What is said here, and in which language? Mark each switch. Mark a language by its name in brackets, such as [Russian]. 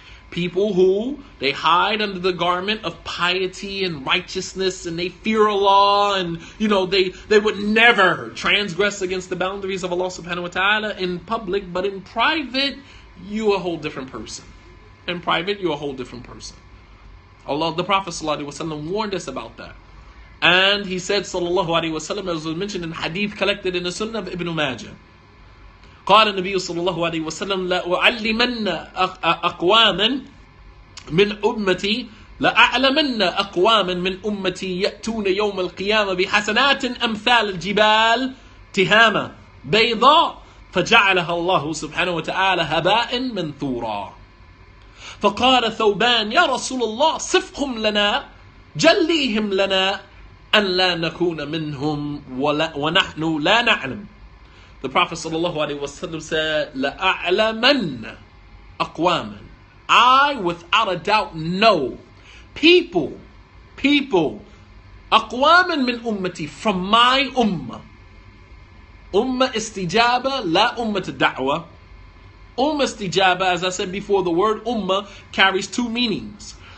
[English] People who, they hide under the garment of piety and righteousness, and they fear Allah, and they would never transgress against the boundaries of Allah subhanahu wa ta'ala in public, but in private, you're a whole different person. In private, you're a whole different person. The Prophet sallallahu alaihi wasallam warned us about that. And he said, sallallahu alaihi wasallam, as was mentioned in hadith collected in the Sunnah of Ibn Majah, [Arabic] قال النبي صلى الله عليه وسلم لأعلمن أقواما من أمتي لأعلمن أقواما من أمتي يأتون يوم القيامة بحسنات أمثال الجبال تهامة بيضاء فجعلها الله سبحانه وتعالى هباء منثورا. فقال ثوبان يا رسول الله صفهم لنا جليهم لنا أن لا نكون منهم ونحن لا نعلم. [English] The Prophet ﷺ said, [Arabic] لَأَعْلَمَنَّ أَقْوَامًا, [English] I without a doubt know people people, [Arabic] أقواما من أمتي, [English] from my ummah. [Arabic] Ummah istijaba, la ummah da'wah. [English] Ummah istijaba, as I said before, the word ummah carries two meanings.